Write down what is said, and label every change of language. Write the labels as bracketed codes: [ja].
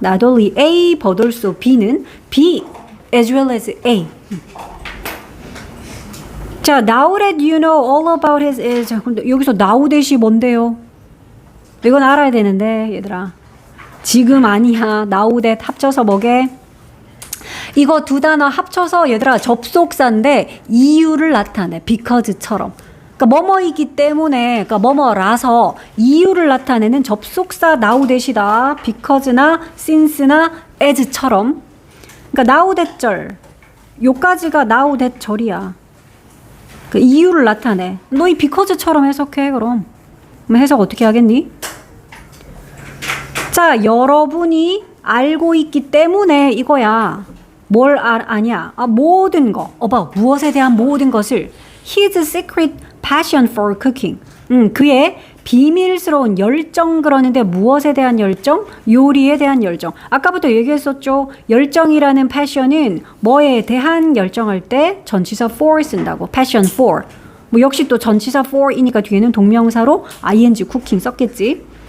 [en] Not only A but also B는 B as well as A. 자, now that you know all about his is. [ko] 근데 여기서 now that이 뭔데요? 이건 알아야 되는데 얘들아. 지금 아니야. now that 합쳐서 뭐게? 이거 두 단어 합쳐서 얘들아 접속사인데 이유를 나타내. because처럼. 그러니까 뭐뭐이기 때문에, 그러니까 뭐뭐라서 이유를 나타내는 접속사 now that이다. because나 since나 as처럼. 그러니까 now that 절. 요까지가 now that 절이야. 그 이유를 나타내. 너 이 because처럼 해석해 그럼. 그럼 해석 어떻게 하겠니? 자, 여러분이 알고 있기 때문에 이거야. 뭘 아냐? 모든 거. 무엇에 대한 모든 것을 [en] his secret passion for cooking. [ko] 그의 비밀스러운 열정 그러는데 무엇에 대한 열정? 요리에 대한 열정. 아까부터 얘기했었죠. 열정이라는 passion은 뭐에 대한 열정할 때 전치사 for 쓴다고. [en] passion for. [ko] 뭐 역시 또 전치사 for이니까 뒤에는 동명사로 ing cooking 썼겠지.